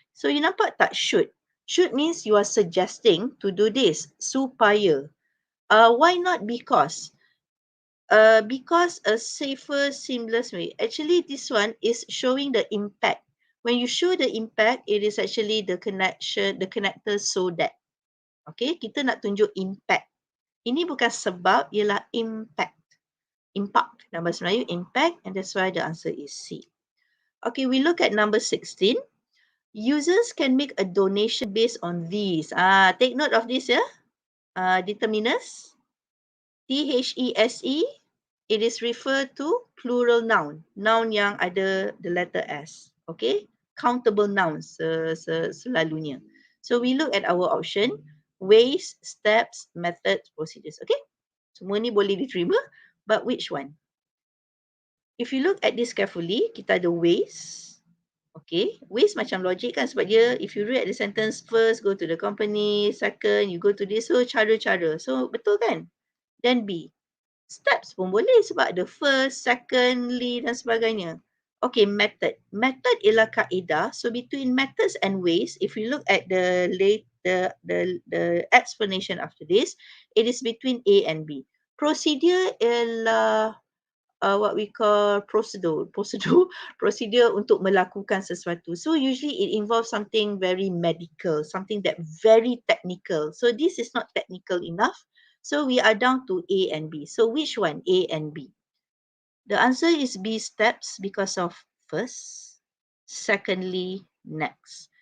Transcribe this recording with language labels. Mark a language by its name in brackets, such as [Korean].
[English] So you [Malay] nampak tak [English] should? Should means you are suggesting to do this supaya. Why not because? Because a safer, seamless way. Actually, this one is showing the impact. When you show the impact, it is actually the connection, the connector so that. [Malay] Okay, kita nak tunjuk impact. Ini bukan sebab, ialah impact. [English] Impact, [Malay] nama Melayu [English] impact, and that's why the answer is C. Okay, we look at number 16. Users can make a donation based on these. Take note of this, yeah. Determiners, THESE. It is referred to plural noun. Noun [Malay] yang ada [English] the letter S. [Malay] Okay, countable nouns selalunya. [English] So we look at our option: ways, steps, methods, procedures. Okay, [Malay] semua ni boleh diterima, [English] but which one? If you look at this carefully, [Malay] kita ada [English] ways. Okay, ways [Malay] macam logik kan, sebab dia [English] if you read the sentence first, go to the company, second, you go to this, [Malay] so cara-cara. So betul kan? [English] Then B. [Malay] Steps pun boleh sebab ada first, secondly dan sebagainya. Okay, method. Method ialah kaedah. [English] So between methods and ways, if you look at the explanation after this, it is between A and B. Procedure ialah what we call procedure [Malay] untuk melakukan sesuatu. [English] So usually it involves something very medical, something that very technical. So this is not technical enough. So we are down to A and B. So which one? A and B. The answer is B, steps, because of first, secondly, next.